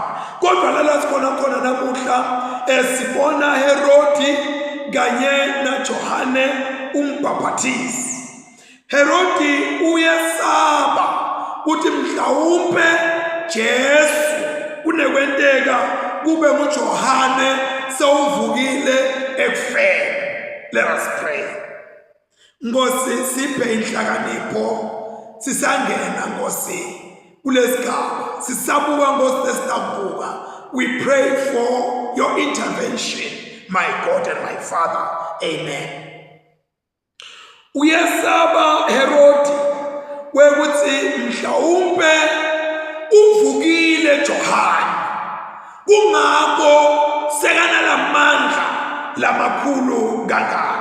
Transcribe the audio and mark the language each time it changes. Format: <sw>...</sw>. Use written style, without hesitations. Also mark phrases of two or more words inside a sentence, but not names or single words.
<ss>Kodwa lala sikhona khona namuhla sibona Herodi kanye naJohane umbhaphathizi. Herodi uyesaba uthi mhlawumbe Jesu kunekwenteka kube nguJohane sewuvukile ekufeni.</ss> <en>Let us pray.</en> <ss>Nkosi siphe inhlakanipho sisangena Nkosi kulesigaba sisabuka Nkosi lesitabuka.</ss> <en>We pray for your intervention, my God and my Father. Amen.</en> <ss>Uyesaba Herodi wekuthi mhlawumbe uvukile Johane kungakho sekana lamandla lamakhulu kangaka.</ss>